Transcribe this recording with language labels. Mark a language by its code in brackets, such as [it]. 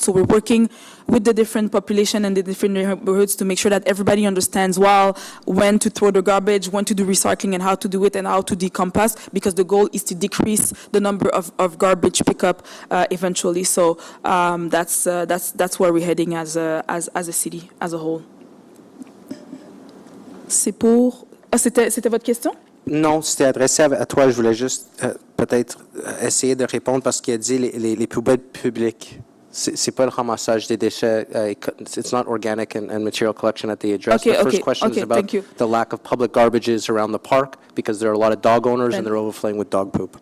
[en] So we're working with the different population and the different neighborhoods to make sure that everybody understands when to throw the garbage, when to do recycling, and how to do it, and how to decompose, because the goal is to decrease the number of garbage pickup eventually. So that's where we're heading as a city as a whole. [fr] C'était votre question? Non, c'était adressé à toi. Je voulais juste peut-être essayer de répondre parce qu'il a dit les poubelles publiques. C'est pas le ramassage des déchets. [en] It's not organic and material collection that they address. The first question is about the lack of public garbages around the park because there are a lot of dog owners and they're overflowing with dog poop.